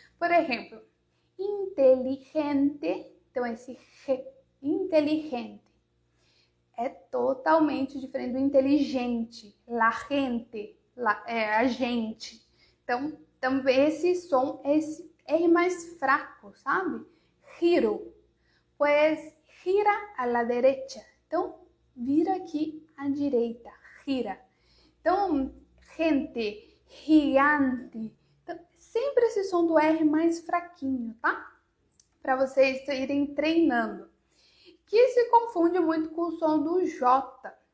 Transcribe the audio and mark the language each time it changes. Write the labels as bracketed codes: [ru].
[pt] Por exemplo, inteligente, então esse G, inteligente, é totalmente diferente do inteligente, la gente, a gente. Então, também esse som é esse R mais fraco, sabe? [es] Giro, pues gira a la derecha. [pt] Então, vira aqui à direita, gira. Então, gente, gigante. Então, sempre esse som do R mais fraquinho, tá? Para vocês irem treinando. Que se confunde muito com o som do J.